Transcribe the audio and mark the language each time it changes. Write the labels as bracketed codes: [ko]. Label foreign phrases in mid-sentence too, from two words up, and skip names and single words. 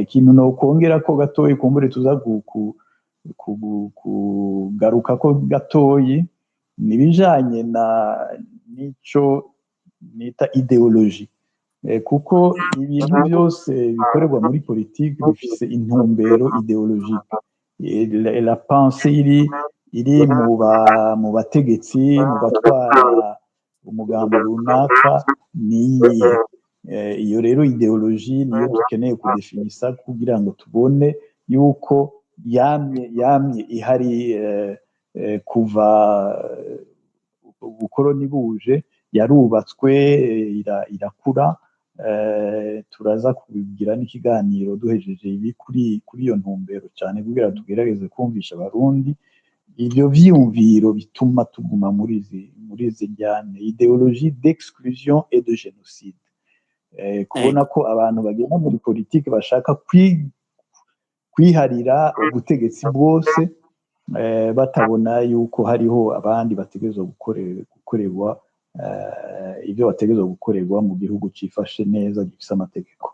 [rn] Ikintu no kongera ko gatoyi, kumbure tuza kugaruka ko gatoyi, n'ibijanye n'ico nita ideoloji. Kuko ibintu byose bikorerwa muri politiki bifise intumbero ideologike. [fr] La pensée [rn] iri mu bategetsi, mu batwara umugambi runaka niyihe. Iyo rero ideoloji niyo dukeneye kudefinisa kugira ngo tubone yuko yamye ihari kuva ubukoroni buje, yarubatswe irakura. Turaza kubigira n'ikiganiro duhejeje ibi kuri iyo ntumbero cyane kugira tugerageze kumvisha abarundi ivyo vyiyumviro bituma tuguma muri izi njyane [fr] ideologie d'exclusion et de génocide. [rn] Kubona ko abantu bagenda muri politiki bashaka kwiharira ubutegetsi bwose, batabona yuko hariho abandi bategerezwa gukorerwa ibyo bategerezwa gukorerwa mu gihugu cifashe neza gifise amategeko.